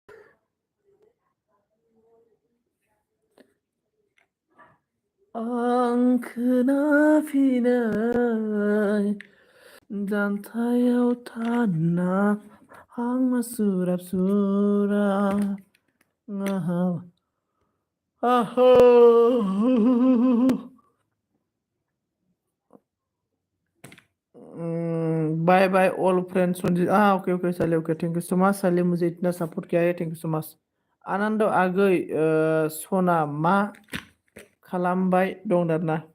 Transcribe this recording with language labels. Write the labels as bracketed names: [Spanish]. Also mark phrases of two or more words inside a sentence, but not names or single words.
[Bodo] आं खोनाफिनै जानथायाव थाना हां सुराब सुराब [English] bye bye all friends संजीत ok ok साले ओके thank you so much साले [Hindi] मुझे इतना सपोर्ट किया है [English] thank you so much आनंद [Bodo] आगै सना मा खालामबाय दं दाना